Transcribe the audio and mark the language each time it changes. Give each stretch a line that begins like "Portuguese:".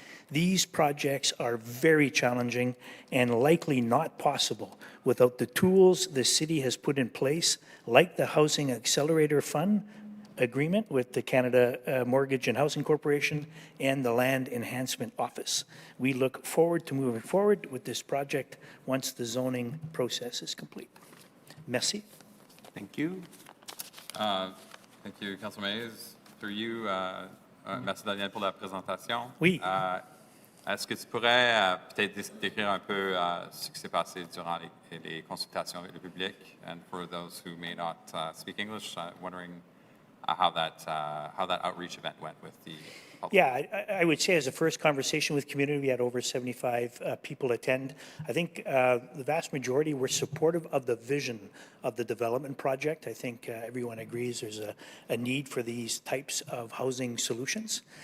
English: These projects are very challenging and likely not possible without the tools the city has put in place, like the Housing Accelerator Fund agreement with the Canada Mortgage and Housing Corporation and the Land Enhancement Office. We look forward to moving forward with this project once the zoning process is complete.
French: Merci.
English: Thank you. Thank you, Councilor Mays. Through you,
French: merci Daniel pour la présentation. Oui. Est-ce que tu pourrais peut-être décrire un peu ce qui s'est passé durant les consultations avec le public?
English: And for those who may not speak English, wondering how that outreach event went with the public. Yeah, I would say as a first conversation with community, we had over 75 people attend. I think the vast majority were supportive of the vision of the development project. I think everyone agrees there's a need for these types of housing solutions.